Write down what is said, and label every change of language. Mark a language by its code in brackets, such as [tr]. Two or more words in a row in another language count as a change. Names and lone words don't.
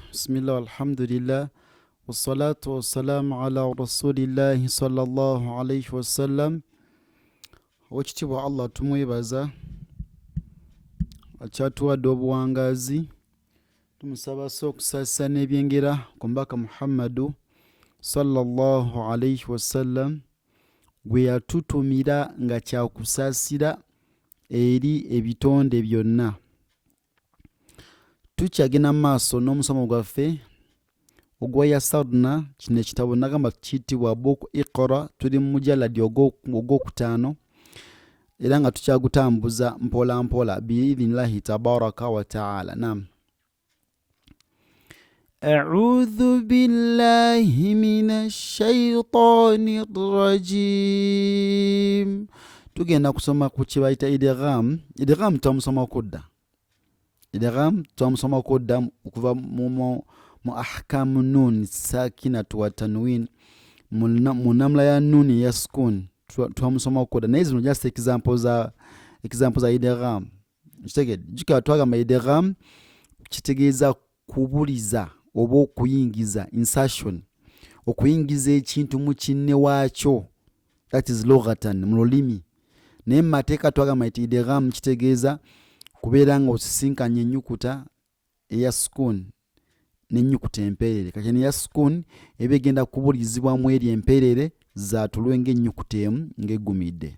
[ar] بسم الله، الحمد لله. والصلاة والسلام على رسول الله صلى الله عليه وسلم. [lg] Wekitibwa Allah tumwebaza. Akyatuwadde obuwangazi. Tumusaba okusasa n'ebyengera ku mbaka Muhammadu [ar] صلى الله عليه وسلم [lg] gwe yatutumira nga kyakusaasira eri ebitonde byonna. Tukyagenda maaso n'omusomo gwaffe ogwa Yasarna. Kino ekitabo nagamba kiyitibwa Buku Iqra, tuli mu mujaladi ogwokutaano era nga tukyagutambuza mpola mpola [ar] بإذن الله تبارك وتعالى. [lg] Naam. [ar] أعوذ بالله من الشيطان الرجيم. [lg] Tugenda kusoma ku kibayita idgham. Idgham twamusoma okudda. Idgham twamusoma okudda okuva mu [ar] أحكام النون الساكنة والتنوين [lg] mu namla ya nuni ya sukun twamusoma okudda. Naye zino [en] just examples [lg] za idgham. Kitegedde jika twagamba idgham kitegeeza kubuliza oba okuyingiza, insertion, okuyingiza ekintu mu kinne waakyo, [en] that is [lg] lughatan mu lulimi. Naye mu mateeka twagamba nti idgham kitegeeza kubeera nga osisinkanye ennyukuta eya sukun n'ennyukuta empeerere. Kati eya sukun eba egenda kubulizibwamu eri empeerere zaatulwe ng'ennyukuta emu ng'eggumidde.